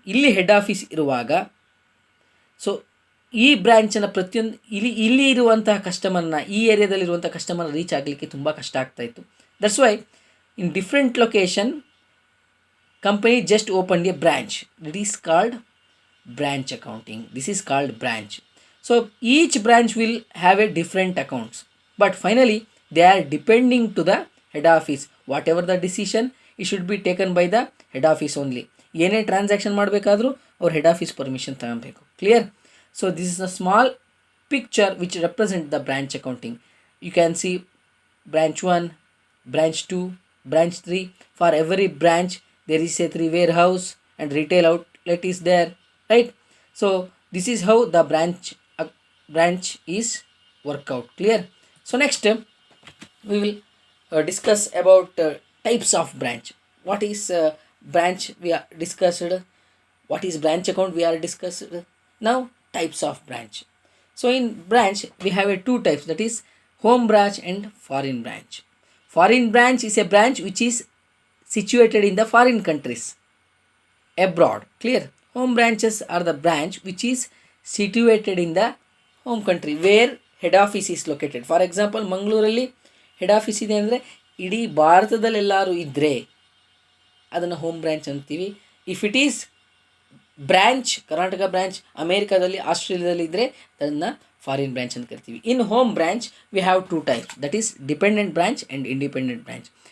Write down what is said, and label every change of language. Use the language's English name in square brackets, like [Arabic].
[Kannada] ಇಲ್ಲಿ head office ಇರುವಾಗ so ಈ ಬ್ರ್ಯಾಂಚನ್ನು ಪ್ರತಿಯೊಂದು ಇಲ್ಲಿ ಇರುವಂತಹ ಕಸ್ಟಮರ್ನ, ಈ ಏರಿಯಾದಲ್ಲಿರುವಂಥ ಕಸ್ಟಮರ್ನ ರೀಚ್ ಆಗಲಿಕ್ಕೆ ತುಂಬ ಕಷ್ಟ ಆಗ್ತಾಯಿತ್ತು. [English] That's why in different location company just open a branch. It is called branch accounting. This is called branch. So each branch will have a different accounts, but finally they are depending to the head office. Whatever the decision, it should be taken by the head office only. [Kannada] ಏನೇ transaction ಮಾಡಬೇಕಾದ್ರೂ ಅವ್ರ head office permission ತಗೊಬೇಕು. Clear? [English] So this is a small picture which represent the branch accounting. You can see branch 1, branch 2, branch 3. For every branch there is a 3 warehouse and retail outlet is there, right? So this is how the branch is work out. Clear? So next we will discuss about types of branch. What is branch we are discussed, what is branch account we are discussed. Now types of branch. So in branch we have two types, that is home branch and foreign branch. Foreign branch is a branch which is situated in the foreign countries, abroad. Clear? Home branches are the branch which is situated in the home country where head office is located. For example, [Kannada] ಮಂಗಳೂರಲ್ಲಿ head office ಇದೆ ಅಂದರೆ ಇಡೀ ಭಾರತದಲ್ಲೆಲ್ಲರೂ ಇದ್ದರೆ ಅದನ್ನು home branch ಅಂತೀವಿ. [English] if it is branch, [Kannada] Karnataka branch ಅಮೇರಿಕಾದಲ್ಲಿ, ಆಸ್ಟ್ರೇಲಿಯಾದಲ್ಲಿ ಇದ್ದರೆ ಅದನ್ನು ಫಾರಿನ್ ಬ್ರ್ಯಾಂಚ್ ಅಂತ ಕರಿತೀವಿ. [English] In home branch we have two types, that is dependent branch and independent branch.